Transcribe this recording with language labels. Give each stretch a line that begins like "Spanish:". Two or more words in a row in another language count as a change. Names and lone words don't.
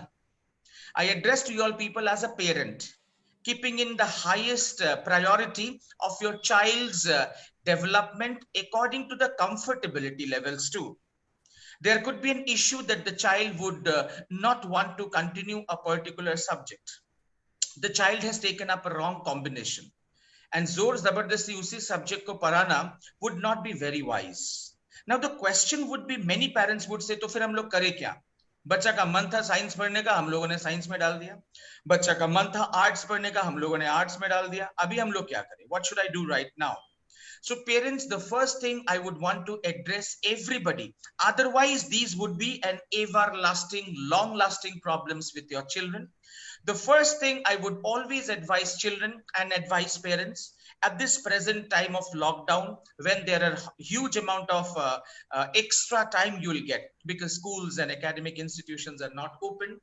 English: I address to you all people as a parent, keeping in the highest priority of your child's development according to the comfortability levels too. There could be an issue that the child would not want to continue a particular subject. The child has taken up a wrong combination and
Hindi: ज़ोर ज़बरदस्ती उसी सब्जेक्ट को पढ़ाना
English: would not be very wise. Now the question would be, many parents would say to
Hindi: फिर हम लोग करें क्या? बच्चा का मन था साइंस पढ़ने का, हम लोगों ने साइंस में डाल दिया. बच्चा का मन था आर्ट्स पढ़ने का, हम लोगों ने आर्ट्स में डाल दिया. अभी हम लोग क्या करें?
English: What should I do right now? So parents, the first thing I would want to address everybody, otherwise these would be an everlasting, long-lasting problems with your children. The first thing I would always advise children and advise parents at this present time of lockdown, when there are huge amount of extra time you will get because schools and academic institutions are not open.